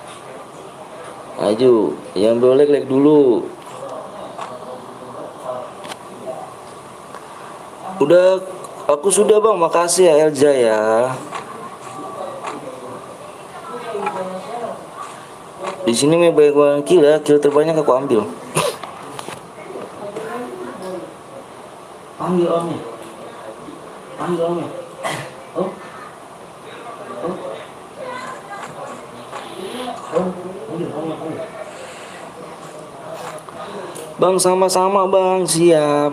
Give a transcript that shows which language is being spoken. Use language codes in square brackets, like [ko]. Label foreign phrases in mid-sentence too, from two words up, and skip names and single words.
[id] Ayo, yang belum like dulu. Udah, aku sudah bang, makasih ya Elza ya. Di sini banyak banget kill ya, kill terbanyak aku ambil. Panggil omnya, panggil omnya. Oh, oh, oh, panggil omnya, panggil. Bang sama-sama bang, siap.